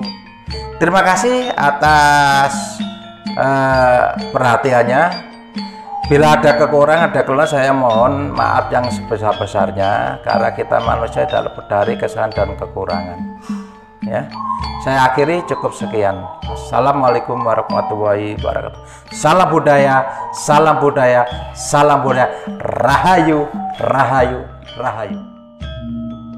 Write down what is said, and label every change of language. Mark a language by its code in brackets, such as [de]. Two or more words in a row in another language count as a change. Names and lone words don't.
[id] Terima kasih atas perhatiannya. Bila ada kekurangan, ada kelemahan, saya mohon maaf yang sebesar-besarnya, karena kita manusia adalah dari kesalahan dan kekurangan ya. Saya akhiri, cukup sekian. [ar] السلام عليكم ورحمة الله وبركاته. [id] Salam budaya, salam budaya, salam budaya. Rahayu, rahayu, rahayu.